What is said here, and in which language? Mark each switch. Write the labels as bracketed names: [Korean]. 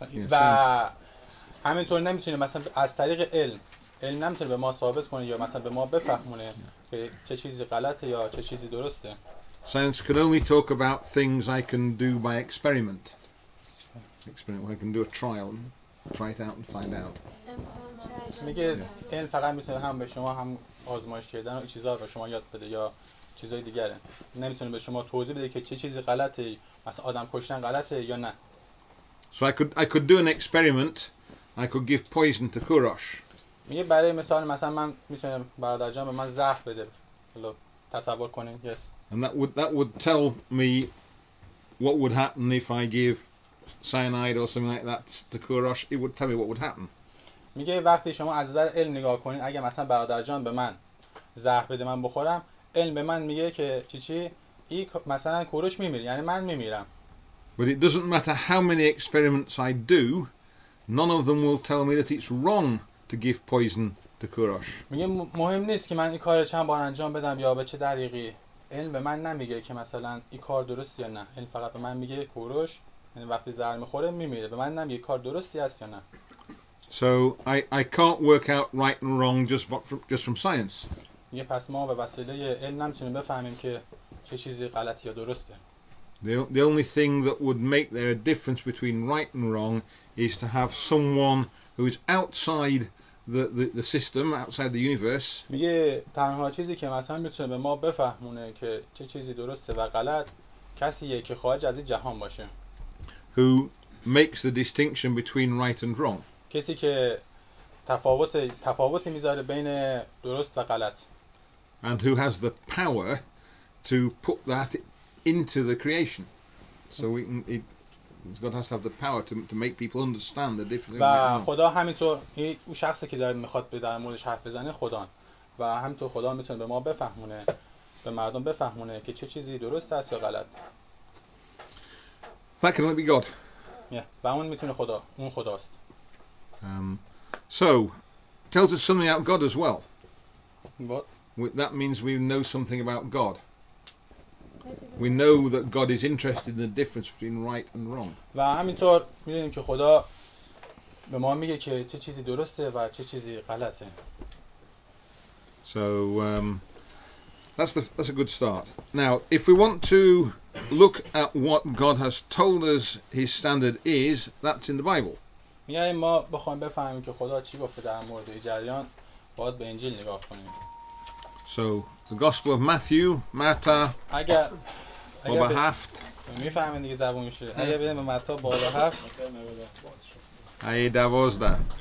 [Persian] و همینطور نمیتونیم مثلا از طریق علم نمیتونه به ما ثابت کنه یا مثلا به ما بفهمونه که چه چیزی غلطه یا چه چیزی درسته. [English] Science can only talk about things I can do by experiment. I can do a trial, try it out and find out. [Persian] میگه علم فقط میتونه هم به شما هم آزمایش کردن و این چیزا به شما یاد بده یا چیزای دیگره. نمیتونه به شما توضیح بده که چه چیزی غلطه مثلا آدم کشتن غلطه یا نه. [English] So I could do an experiment. I could give poison to Kurosh. [Persian] میگه برای مثال مثلا من میتونم برادر جان به من زهر بده. حالا تصور کنین. yes. [English] And that would tell me what would happen if I give cyanide or something like that to Kurosh. It would tell me what would happen. [Persian] میگه وقتی شما از نظر علم نگاه کنین، اگه مثلا برادر جان به من زهر بده من بخورم، علم به من میگه که چی مثلا کوروش میمیره، یعنی من میمیرم. [English] But it doesn't matter how many experiments I do, none of them will tell me that it's wrong to give poison to Kurosh. [Persian] میگه مهم نیست که من این کار چند بار انجام بدم یا به چه دقیقی، علم به من نمیگه که مثلا این کار درست یا نه. علم فقط به من میگه کوروش یعنی وقتی زهر میخوره میمیره، به من نمیگه کار درستی است یا نه. [English] So I can't work out right and wrong just from science. [Persian] میگه پس ما به وسیله علم نمیتونیم بفهمیم که چه چیزی غلط یا درسته. [English] The only thing that would make there a difference between right and wrong is to have someone who is outside the system, outside the universe. [Persian] میگه تنها چیزی که مثلا میتونه به ما بفهمونه که چه چیزی درسته و غلط کسیه که خارج از این جهان باشه. [English] Who makes the distinction between right and wrong. [Persian] کسی که تفاوتی میذاره بین درست و غلط. [English] And who has the power to put that into the creation. So God has to have the power to make people understand the difference. [Persian] و خدا همینطور اون شخصی که داره میخواد در موردش حرف بزنه خدا، و همینطور خدا میتونه به ما بفهمونه، به مردم بفهمونه که چه چیزی درست است یا غلط. [English] That can only be God. [Persian] و اون میتونه اون خداست. [English] So tells us something about God as well. What? That means we know something about God. We know that God is interested in the difference between right and wrong. [Persian] و همینطور میدونیم که خدا به ما میگه که چه چیزی درسته و چه چیزی غلطه. [English] So that's a good start. Now, if we want to look at what God has told us His standard is, that's in the Bible. [Persian] میگه ما بخوایم بفهمیم که خدا چی گفته در مورد این جریان، باید به انجیل نگاه کنیم. [English] So the Gospel of Matthew, Marta, [Persian] اگر باب 7. میفهمین دیگه زبونشه. اگه بریم به متی باب 7 آیه 12.